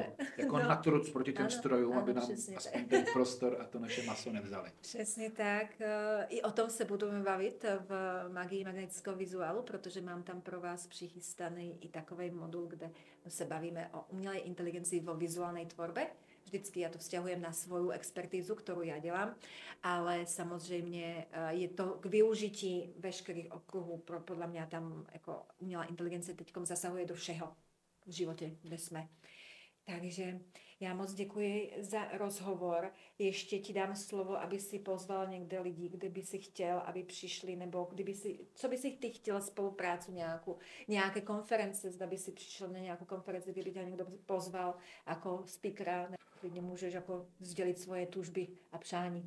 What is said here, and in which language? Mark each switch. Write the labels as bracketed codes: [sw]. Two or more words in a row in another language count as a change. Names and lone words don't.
[cs] Jako natruc proti těm strojům, aby nám aspoň ten prostor a to naše maso nevzali. Přesně tak. I o tom se budeme bavit v magii magnetického vizuálu, protože mám tam pro vás přichystaný i takový modul, kde se bavíme o umělé inteligenci [sk] vo vizuálnej tvorbe. [cs] Vždycky [sk] ja to vzťahujem na svoju expertízu, ktorú ja [cs] dělám, ale samozřejmě je to k využití veškerých okruhů. [sk] Podľa mňa [cs] tam jako umělá inteligence teďkom zasahuje do všeho v životě, kde jsme. Takže já moc děkuji za rozhovor. Ještě ti dám slovo, aby si pozval někde lidí, kde by si chtěl, aby přišli, nebo co by si ty chtěl spoluprácu nějaké konference, zda by si přišel na nějakou konferenci, kde by tě někdo pozval jako speakera, klidně můžeš jako sdělit svoje tužby a přání.